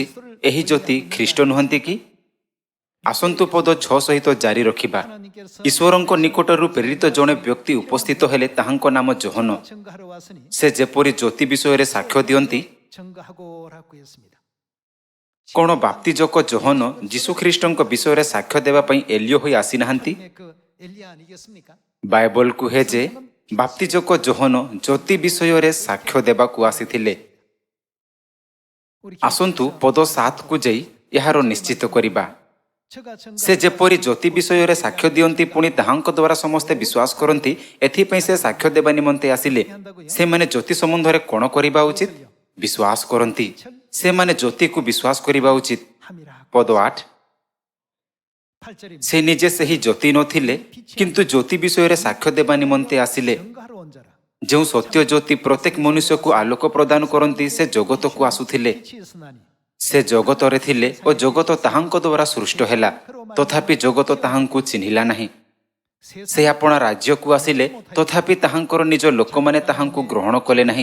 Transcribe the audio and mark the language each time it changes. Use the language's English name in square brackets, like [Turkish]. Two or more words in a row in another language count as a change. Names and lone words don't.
[Odia] ଏହି ଜ୍ୟୋତି ଖ୍ରୀଷ୍ଟ ନୁହନ୍ତି କି? ଆସନ୍ତୁ ପଦ 6 ସହିତ ଜାରି ରଖିବା। [Korean] 하나님께서 [Odia] ଈଶ୍ୱରଙ୍କ ନିକଟରୁ ପ୍ରେରିତ ଜଣେ ବ୍ୟକ୍ତି ଉପସ୍ଥିତ ହେଲେ, ତାହାଙ୍କ ନାମ ଯୋହନ। [Korean] 증거하러 왔으니 [Odia] ସେ ଯେପରି ଜ୍ୟୋତି ବିଷୟରେ ସାକ୍ଷ୍ୟ ଦିଅନ୍ତି। [Korean] 증거하고라고 했습니다. [Odia] କ'ଣ ବାପ୍ତିଜକ ଯୋହନ ଯୀଶୁଖ୍ରୀଷ୍ଟଙ୍କ ବିଷୟରେ ସାକ୍ଷ୍ୟ ଦେବା ପାଇଁ ଏଲିଓ ହୋଇ ଆସିନାହାନ୍ତି? [Korean] 그 엘리야 아니겠습니까? [Odia] ବାଇବଲ କୁହେ ଯେ ବାପ୍ତିଜକ ଯୋହନ ଜ୍ୟୋତି ବିଷୟରେ ସାକ୍ଷ୍ୟ ଦେବାକୁ ଆସିଥିଲେ। [Korean] 우리 [Odia] ଆସନ୍ତୁ ପଦ 7କୁ ଯାଇ ଏହାର ନିଶ୍ଚିତ କରିବା। [Korean] 저가 [Odia] ସେ ଯେପରି ଜ୍ୟୋତି ବିଷୟରେ ସାକ୍ଷ୍ୟ ଦିଅନ୍ତି, ପୁଣି ତାହାଙ୍କ ଦ୍ୱାରା ସମସ୍ତେ ବିଶ୍ୱାସ କରନ୍ତି, ଏଥିପାଇଁ ସେ ସାକ୍ଷ୍ୟ ଦେବା ନିମନ୍ତେ ଆସିଲେ। ସେମାନେ ଜ୍ୟୋତି ସମ୍ବନ୍ଧରେ କ'ଣ କରିବା ଉଚିତ? ବିଶ୍ୱାସ କରନ୍ତି। ସେମାନେ ଜ୍ୟୋତିକୁ ବିଶ୍ୱାସ କରିବା ଉଚିତ। [Korean] 함이라. [Odia] ପଦ 8। [Korean] 8절입니다. [Odia] ସେ ନିଜେ ସେହି ଜ୍ୟୋତି ନଥିଲେ, କିନ୍ତୁ ଜ୍ୟୋତି ବିଷୟରେ ସାକ୍ଷ୍ୟ ଦେବା ନିମନ୍ତେ ଆସିଲେ। [Korean] 증거하러 온 자라. [Odia] ଯେଉଁ ସତ୍ୟ ଜ୍ୟୋତି ପ୍ରତ୍ୟେକ ମନୁଷ୍ୟକୁ ଆଲୋକ ପ୍ରଦାନ କରନ୍ତି, ସେ ଜଗତକୁ ଆସୁଥିଲେ। [Korean] 빛이었으나니 [Odia] ସେ ଜଗତରେ ଥିଲେ ଓ ଜଗତ ତାହାଙ୍କ ଦ୍ୱାରା ସୃଷ୍ଟ ହେଲା, ତଥାପି ଜଗତ ତାହାଙ୍କୁ ଚିହ୍ନିଲା ନାହିଁ। ସେ ଆପଣା ରାଜ୍ୟକୁ ଆସିଲେ, ତଥାପି ତାହାଙ୍କର ନିଜ ଲୋକମାନେ ତାହାଙ୍କୁ ଗ୍ରହଣ କଲେ ନାହିଁ।